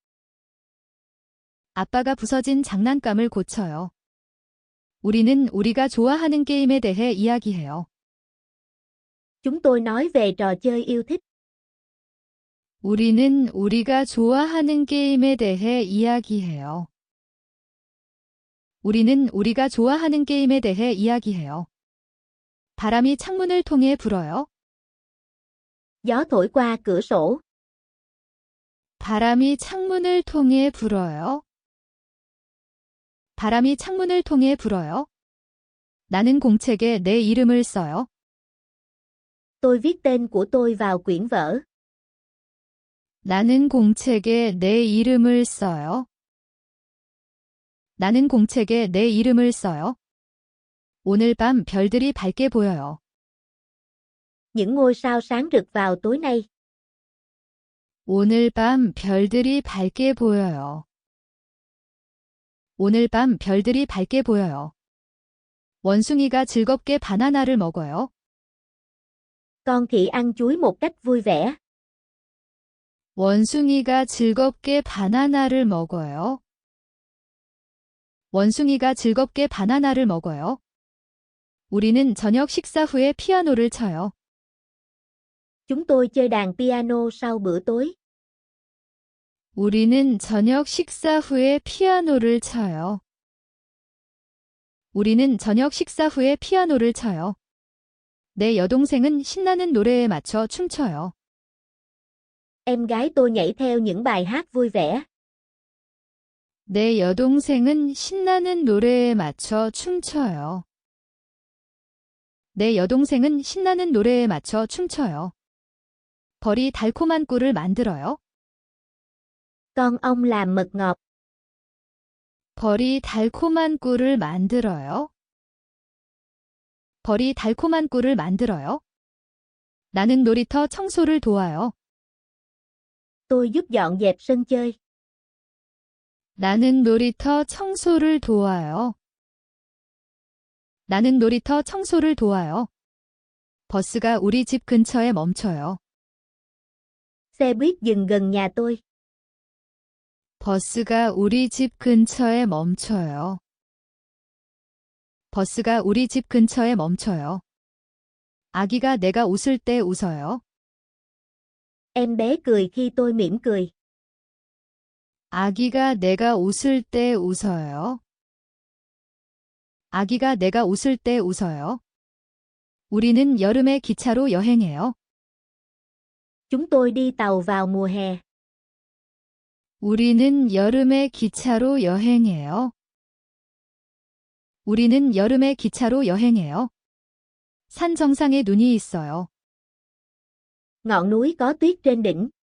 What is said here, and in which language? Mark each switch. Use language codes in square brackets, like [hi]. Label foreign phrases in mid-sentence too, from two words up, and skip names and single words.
[ko] 아빠가 부서진 장난감을 고쳐요. 우리는 우리가 좋아하는 게임에 대해 이야기해요. [vi] Chúng tôi nói về trò chơi yêu thích. [ko] 우리는 우리가 좋아하는 게임에 대해 이야기해요. 우리는 우리가 좋아하는 게임에 대해 이야기해요. 바람이 창문을 통해 불어요. [vi] Gió thổi qua cửa sổ. [ko] 바람이 창문을 통해 불어요. 바람이 창문을 통해 불어요. 나는 공책에 내 이름을 써요. [vi] Tôi viết tên của tôi vào quyển vở. [ko] 나는 공책에 내 이름을 써요. 나는 공책에 내 이름을 써요. 오늘 밤 별들이 밝게 보여요. [vi] Những ngôi sao sáng rực vào tối nay. [ko] 오늘 밤 별들이 밝게 보여요. 오늘 밤 별들이 밝게 보여요. 원숭이가 즐겁게 바나나를 먹어요. [vi] Con khỉ ăn chuối một cách vui vẻ. [ko] 원숭이가 즐겁게 바나나를 먹어요. 원숭이가 즐겁게 바나나를 먹어요. 우리는 저녁 식사 후에 피아노를 쳐요. [vi] Chúng tôi chơi đàn piano sau bữa tối. [ko] 우리는 저녁 식사 후에 피아노를 쳐요. 우리는 저녁 식사 후에 피아노를 쳐요. 내 여동생은 신나는 노래에 맞춰 춤춰요. [vi] Em gái tôi nhảy theo những bài hát vui vẻ. [ko] 내 여동생은 신나는 노래에 맞춰 춤춰요. 내 여동생은 신나는 노래에 맞춰 춤춰요. 벌이 달콤한 꿀을 만들어요. [vi] Con ong làm mật ngọt. [ko] 벌이 달콤한 꿀을 만들어요. 벌이 달콤한 꿀을 만들어요. 나는 놀이터 청소를 도와요. [vi] Tôi giúp dọn dẹp sân chơi. [ko] 나는 놀이터 청소를 도와요. 나는 놀이터 청소를 도와요. 버스가 우리 집 근처에 멈춰요. [vi] Xe buýt dừng gần nhà tôi. [ko] 버스가 우리 집 근처에 멈춰요. 버스가 우리 집 근처에 멈춰요. 아기가 내가 웃을 때 웃어요. [vi] Em bé cười khi tôi mỉm cười. [ko] 아기가 내가 웃을 때 웃어요. 아기가 내가 웃을 때 웃어요. 우리는 여름에 기차로 여행해요. [vi] Chúng tôi đi tàu vào mùa hè. [ko] 우리는 여름에 기차로 여행해요. 우리는 여름에 기차로 여행해요. 산 정상에 눈이 있어요. [vi] Ngọn núi có tuyết trên đỉnh.